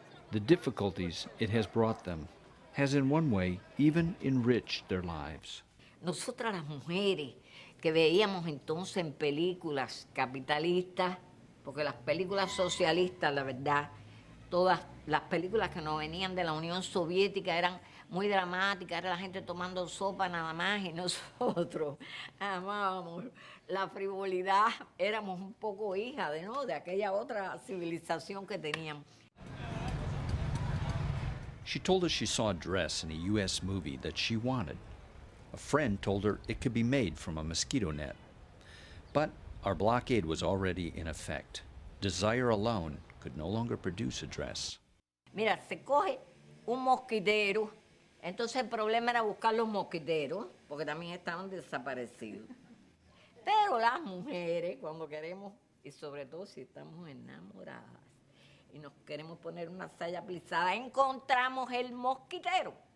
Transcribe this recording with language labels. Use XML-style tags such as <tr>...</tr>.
<en>The difficulties it has brought them has in one way even enriched their lives.</en> <es>Nosotras las mujeres que veíamos entonces en películas capitalistas, porque las películas socialistas, la verdad, todas las películas que nos venían de la Unión Soviética eran muy dramáticas, era la gente tomando sopa nada más y nosotros amábamos la frivolidad, éramos un poco hijas de aquella otra civilización que teníamos.</es> <en>She told us she saw a dress in a U.S. movie that she wanted. A friend told her it could be made from a mosquito net. But our blockade was already in effect. Desire alone could no longer produce a dress.</en> <es>Mira, se coge un mosquitero, entonces el problema era buscar los mosquiteros, porque también estaban desaparecidos. Pero las mujeres, cuando queremos, y sobre todo si estamos enamoradas, y nos queremos poner una saya plisada, encontramos el mosquitero.</es>